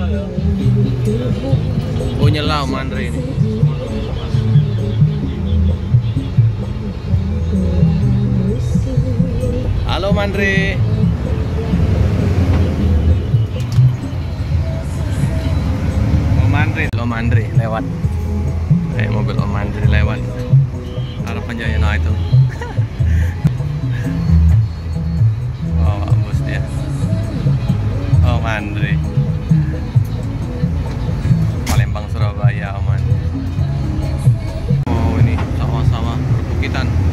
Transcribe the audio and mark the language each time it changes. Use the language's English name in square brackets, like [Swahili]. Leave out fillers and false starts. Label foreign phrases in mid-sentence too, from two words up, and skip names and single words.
[Indonesian] Oh nyela Om Andre ini. Halo Om Andre. Om Andre lewat. Mobil Om Andre lewat. Harapan Jaya nah itu. Om Andre. Palembang Surabaya Om Andre. Oh ini sawah-sawah perbukitan.